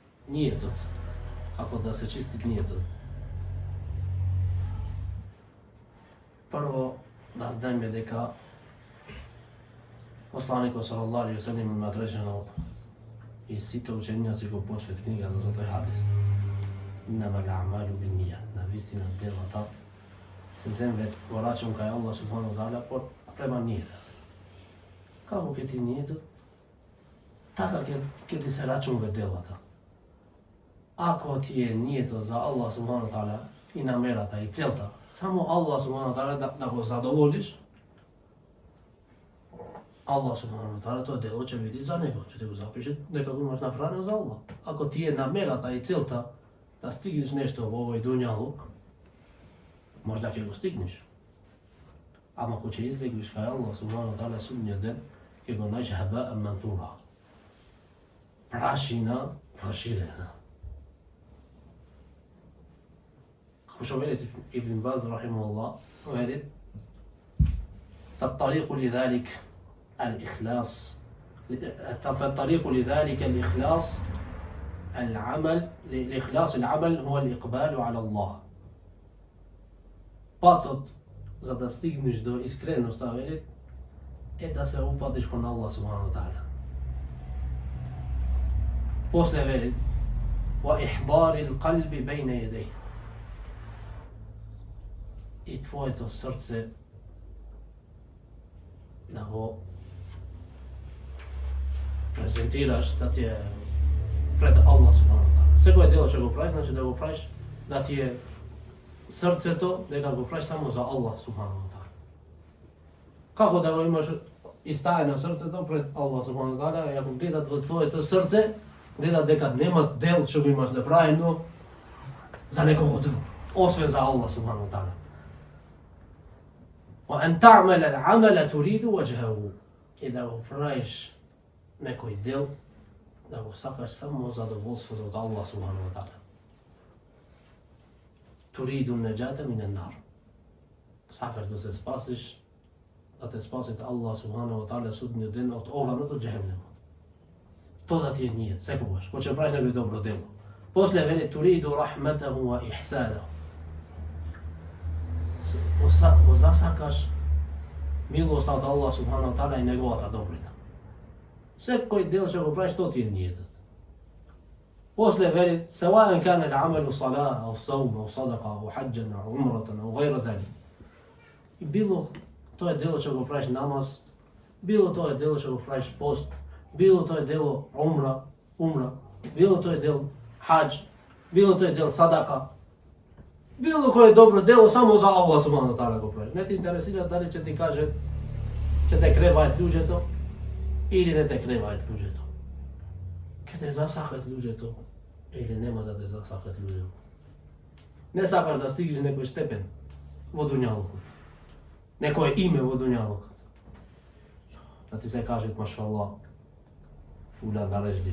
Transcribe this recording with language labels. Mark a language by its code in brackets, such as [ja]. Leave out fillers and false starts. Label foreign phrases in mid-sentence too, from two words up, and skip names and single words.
[mk] nijetot. Kako da se čistit nijetot. Prvo, da znajme дека Посланикот [ar] صلى الله عليه وسلم [mk] има одречено и сите учењаци го почват книгата за тој хадис. [ar] إنما الأعمال بالنيات. [mk] Навистина делата се земвет во рачун кај [ar] الله سبحانه وتعالى [mk] према нијетот. Како ќе ти нијетот, така ќе ти се рачунве делата. Ако ти е нијетот за [ar] الله سبحانه وتعالى [mk] и намерата и целта, само [ar] الله سبحانه وتعالى [mk] да го задоволиш, [ar] الله سبحانه وتعالى [mk] to дело ќе види за него, ќе те го запише дека го имаш направено за Allah. Ако ти е намерата и целта да стигнеш нешто во овој дуњалук, можда ќе го стигнеш. Ама ако ќе излегнеш кај [ar] الله سبحانه وتعالى [mk] судниот ден, ќе го најдеш [ar] هباء منثورا. [mk] Прашина проширена. Како што вели Ибн Баз рахимахуллах, вели [ar] فالطريق لذلك الإخلاص فالطريق لذلك الإخلاص العمل هو الإقبال على الله. [mk] Патот за да стигнеш до искреноста вели е да се упадиш кон [ar] الله سبحانه وتعالى. [mk] После вели [ar] وإحضار القلب بين يديه. [mk] И твоето срце да го презентираш, да ти е пред [ar] الله سبحانه وتعالى. [mk] Секој дело што го правиш, значи да го правиш, да ти е срцето, дека го правиш само за [ar] الله سبحانه وتعالى. [mk] Како да го имаш истаено срцето пред [ar] الله سبحانه وتعالى, [mk] и ако гледат во твоето срце, гледат дека нема дел што го имаш направено за некого друг, освен за [ar] الله سبحانه وتعالى. وأن تعمل العمل تريد وجهه. [mk] И да го правиш некој дел, да го сакаш само задоволството од [ar] الله سبحانه وتعالى. تريد النجاة من النار. [mk] Сакаш да се спасиш, да те спасите [ar] الله سبحانه وتعالى [mk] судниот ден од оганото џехенемот. Тоа да ти е нијет, секогаш, кога ќе правиш некој добро дело. После вели [ar] تريد رحمته وإحسانه. [mk] Го засакаш милоста од [ar] الله سبحانه وتعالى [mk] и неговата добрина. Секој дел што го правиш, тоа ти е нијетот. После вели [ar] سواء كان العمل صلاة أو صوم أو صدقة أو حجا أو عمرة أو غير ذلك. [mk] Било тоа дело што го правиш намаз, било тоа дело што го правиш пост, било тоа дело умра, било тоа дел хадж, било тоа дел садака, било кој добро дело само за [ar] الله سبحانه وتعالى [mk] го правиш. Не те интересира дали ќе ти каже ќе те креваат луѓето или не те креваат луѓето. Ќе те засакат луѓето или нема да те засакат луѓето. Не сакаш да стигнеш некој степен во дуњалукот, некој име во дуњалукот, да ти се кажат машаллах, фулан нарежлив.